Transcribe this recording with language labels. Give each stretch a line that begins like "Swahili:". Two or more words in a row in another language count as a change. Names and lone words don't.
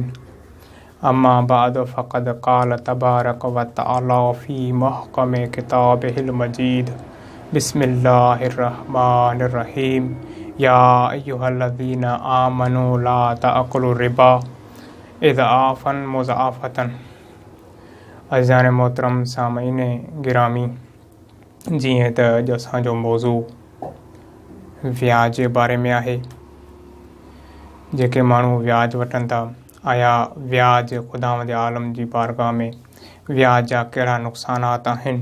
Arabic: أما بعد فقد قال تبارك وتعالى في محكم كتابه المجيد. بسم الله الرحمن الرحيم. يا أيها الذين آمنوا لا تأكلوا الربا أضعافا مضاعفة.
Sindhi: अज़ीज़ान मोहतरम सामईन गिरामी, जीअं त अॼु असांजो मौज़ू व्याज जे बारे में आहे। जेके माण्हू व्याज वठनि था, आया व्याज ख़ुदावंद आलम जी बारगाह में व्याज जा कहिड़ा नुक़सानात आहिनि?